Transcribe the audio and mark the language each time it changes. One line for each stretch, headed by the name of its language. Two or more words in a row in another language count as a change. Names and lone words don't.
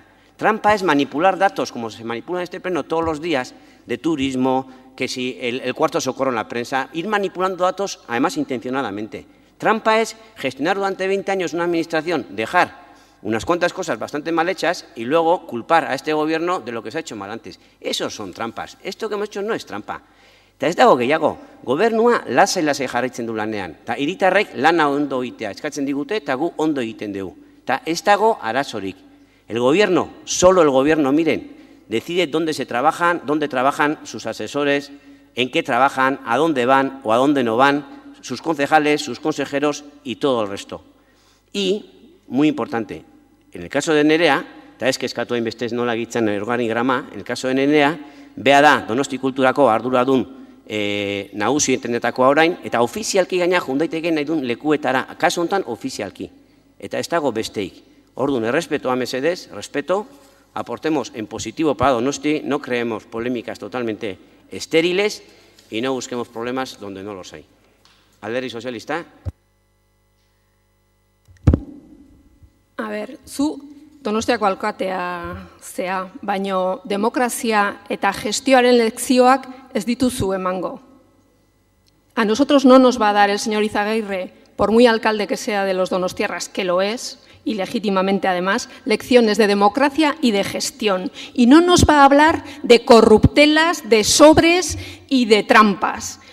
Spanish: Trampa es manipular datos, como se manipulan en este pleno todos los días, de turismo, que si el cuarto socorro en la prensa, ir manipulando datos, además intencionadamente. Trampa es gestionar durante 20 años una administración, dejar unas cuantas cosas bastante mal hechas y luego culpar a este gobierno de lo que se ha hecho mal antes. Esos son trampas. Esto que hemos hecho no es trampa.
Basque: Eta ez dago gehiago, gobernua lasai jarraitzen du lanean. Eta hiritarrek lana ondo egitea eskatzen digute eta gu ondo egiten dugu. Eta ez dago arazorik.
Spanish: El gobierno, solo el gobierno, miren, decide dónde trabajan sus asesores, en qué trabajan, a dónde van o a dónde no van, sus concejales, sus consejeros y todo el resto. Y, muy importante, en el caso de Nerea,
Basque: eta ez kezkatu hainbestez nola egitzen organigrama,
Spanish: en el caso de Nerea, bea da Donosti Kulturako arduradun nagusietenetakoa orain, eta ofizialki gaina jundaiteke nahi duen lekuetara, kasu honetan ofizialki, eta ez dago besteik.
Basque: Orduan, errespeto a mesedez,
Spanish: respeto, aportemos en positivo para Donosti, no creemos polémicas totalmente estériles y no busquemos problemas donde no los hay.
Basque: Alderdi sozialista. A ber, zu Donostiako alkatea zea, baino demokrazia eta gestioaren lekzioak ez dituzu emango.
Spanish: A nosotros no nos va a dar el señor Izaguirre, por muy alcalde que sea de los donostiarras, que lo es, y legítimamente además, lecciones de democracia y de gestión. Y no nos va a hablar de corruptelas, de sobres y de trampas.